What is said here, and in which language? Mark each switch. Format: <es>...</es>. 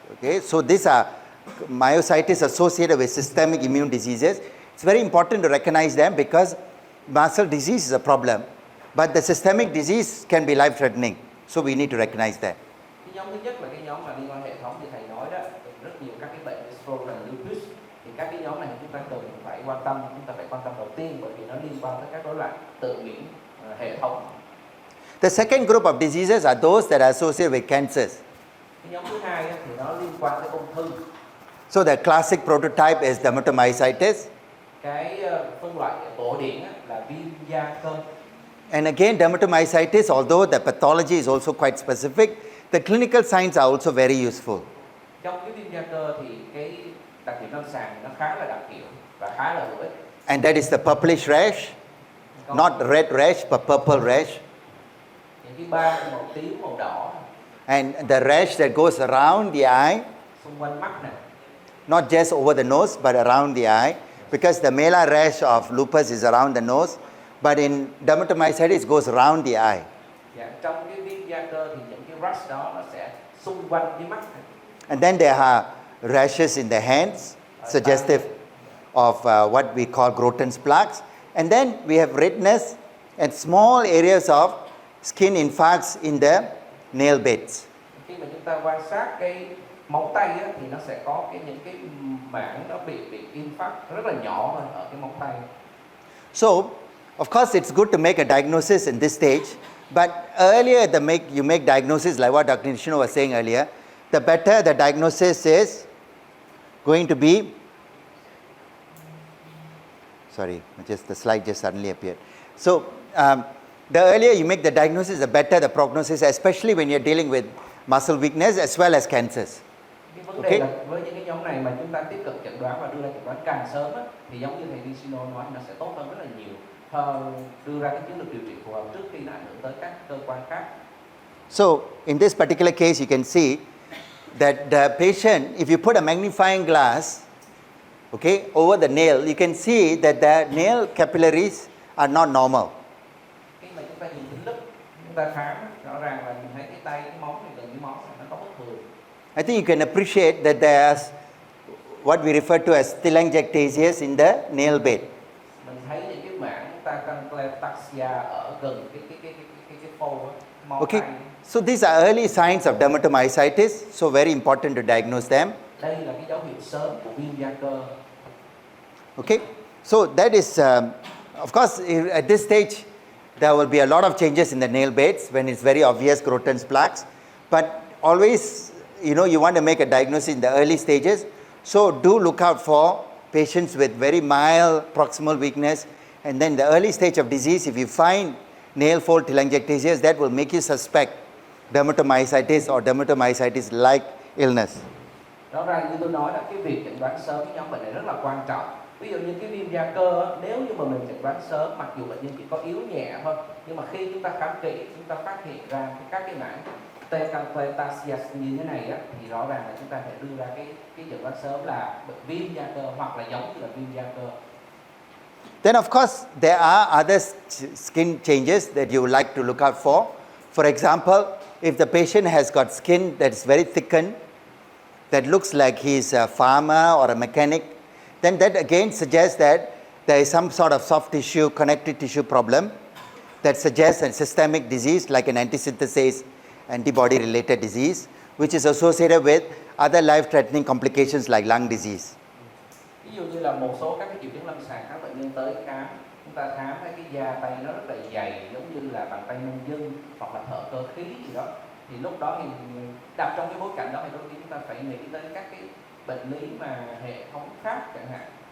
<en>Okay, so these are myositis associated with systemic immune diseases. It's very important to recognize them because muscle disease is a problem, but the systemic disease can be life-threatening. So we need to recognize that.</en> <vi>Cái nhóm thứ nhất là cái nhóm mà liên quan hệ thống như thầy nói đó, rất nhiều các cái bệnh như Sjogren, lupus, thì các cái nhóm này chúng ta cần phải quan tâm, chúng ta phải quan tâm đầu tiên bởi vì nó liên quan tới các rối loạn tự miễn hệ thống.</vi> <en>The second group of diseases are those that are associated with cancers.</en> <vi>Cái nhóm thứ hai thì nó liên quan tới ung thư.</vi> <en>So the classic prototype is dermatomyositis.</en> <vi>Cái phân loại cổ điển là viêm da cơ.</vi> <en>And again, dermatomyositis, although the pathology is also quite specific, the clinical signs are also very useful.</en> <vi>Trong cái viêm da cơ thì cái đặc điểm lâm sàng nó khá là đặc hiệu và khá là hữu ích.</vi> <en>And that is the purplish rash, not red rash, but purple rash.</en> <vi>Những cái ban màu tím, màu đỏ.</vi> <en>And the rash that goes around the eye,</en> <vi>Xung quanh mắt này.</vi> <en>not just over the nose, but around the eye, because the malar rash of lupus is around the nose, but in dermatomyositis it goes around the eye.</en> <vi>Dạ, trong cái viêm da cơ thì những cái rash đó nó sẽ xung quanh cái mắt này.</vi> <en>And then there are rashes in the hands, suggestive of what we call Groton's plaques. And then we have redness and small areas of skin infarcts in the nail beds.</en> <vi>Khi mà chúng ta quan sát cái móng tay á, thì nó sẽ có những cái mảng nó bị infarct rất là nhỏ thôi ở cái móng tay.</vi> <en>So, of course, it's good to make a diagnosis in this stage, but earlier you make diagnosis like what Dr. Nishino was saying earlier, the better the diagnosis is going to be. Sorry, just the slide just suddenly appeared. So, the earlier you make the diagnosis, the better the prognosis, especially when you're dealing with muscle weakness as well as cancers.</en> <vi>Cái vấn đề là với những cái nhóm này mà chúng ta tiếp cận chẩn đoán và đưa ra chẩn đoán càng sớm á, thì giống như thầy Nishino nói, nó sẽ tốt hơn rất là nhiều, đưa ra cái chiến lược điều trị phù hợp trước khi nó ảnh hưởng tới các cơ quan khác.</vi> <en>So, in this particular case, you can see that the patient, if you put a magnifying glass, okay, over the nail, you can see that the nail capillaries are not normal.</en> <vi>Khi mà chúng ta nhìn kính lúp, chúng ta khám rõ ràng là mình thấy cái tay, cái móng này, gần cái móng này nó có bất thường.</vi> <en>I think you can appreciate that there's what we refer to as telangiectasias in the nail bed.</en> <vi>Mình thấy những cái mảng telangiectasia ở gần cái phô á, móng</vi> <en>Okay,</en> <vi>tay.</vi> <en>so these are early signs of dermatomyositis, so very important to diagnose them.</en> <vi>Đây là cái dấu hiệu sớm của viêm da cơ.</vi> <en>Okay, so that is, of course, at this stage, there will be a lot of changes in the nail beds when it's very obvious Groton's plaques. But always, you know, you want to make a diagnosis in the early stages. So do look out for patients with very mild proximal weakness. And then the early stage of disease, if you find nail fold telangiectasias, that will make you suspect dermatomyositis or dermatomyositis-like illness.</en> <vi>Rõ ràng như tôi nói là cái việc chẩn đoán sớm cái nhóm bệnh này rất là quan trọng. Ví dụ như cái viêm da cơ, nếu như mà mình chẩn đoán sớm, mặc dù bệnh nhân chỉ có yếu nhẹ thôi, nhưng mà khi chúng ta khám kỹ, chúng ta phát hiện ra các cái mảng telangiectasia như thế này á, thì rõ ràng là chúng ta phải đưa ra cái chẩn đoán sớm là viêm da cơ hoặc là giống như là viêm da cơ.</vi> <en>Then of course, there are other skin changes that you would like to look out for. For example, if the patient has got skin that's very thickened, that looks like he's a farmer or a mechanic, then that again suggests that there is some sort of soft tissue, connective tissue problem that suggests a systemic disease like an anti-synthesis antibody-related disease, which is associated with other life-threatening complications like lung disease.</en> <vi>Ví dụ như là một số các cái triệu chứng lâm sàng các bệnh nhân tới khám, chúng ta khám thấy cái da tay nó rất là dày, giống như là bàn tay nông dân hoặc là thợ cơ khí gì đó, thì lúc đó thì đặt trong cái bối cảnh đó thì đôi khi chúng ta phải nghĩ đến các cái bệnh lý mà hệ thống khác chẳng hạn.</vi>